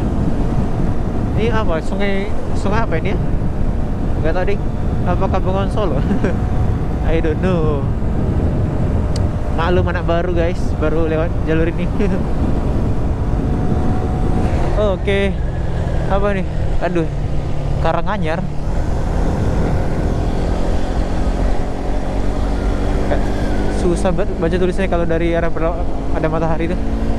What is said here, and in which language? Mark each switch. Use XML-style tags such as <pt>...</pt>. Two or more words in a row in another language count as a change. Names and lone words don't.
<id>Ini apa? Sungai apa ini ya? Gak tahu ding. Apakah Bengawan Solo?</id> <en>I don't know.</en> <id>Maklum anak baru guys, baru lewat jalur ini. Oke. Apa nih? Aduh, Karanganyar. Susah banget baca tulisannya kalau dari arah ada matahari tuh.</id>